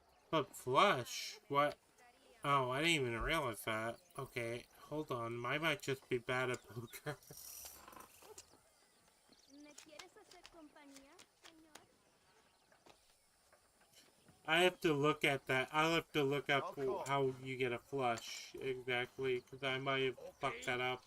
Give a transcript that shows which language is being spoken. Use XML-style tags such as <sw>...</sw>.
<en>But flush? What? Oh, I didn't even realize that. Okay, hold on. I might just be bad at poker.</en> <es>¿Me quieres hacer compañía, señor?</es> <en>I have to look at that. I'll have to look up how you get a flush exactly, because I might have fucked that up.</en>